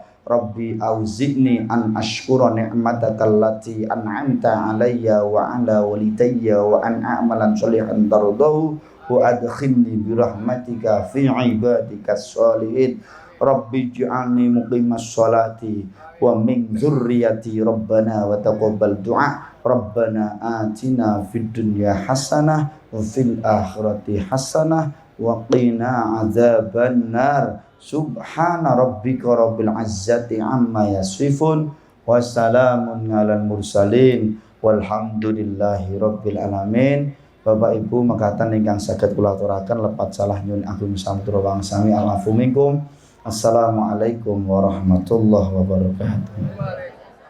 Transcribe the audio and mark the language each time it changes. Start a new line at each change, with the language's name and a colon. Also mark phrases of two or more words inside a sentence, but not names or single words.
Arabic: رب أوزعني أن أشكر نعمتك التي أنعمت علي وعلى والدي وأن أعمل صالحا ترضاه وأدخلني برحمتك في عبادك الصالحين. رب اجعلني مقيم الصلاة ومن ذريتي ربنا وتقبل دعاء. ربنا آتنا في الدنيا حسنة وفي الآخرة حسنة وقنا عذاب النار. سبحان ربك رب العزة عما يصفون وسلام على المرسلين والحمد لله رب العالمين.
Javanese: Bapak Ibu mekaten ingkang saged kula aturaken lepat salah nyuwun agung sampura wangsami
Arabic: العفو منكم. السلام عليكم ورحمة الله وبركاته.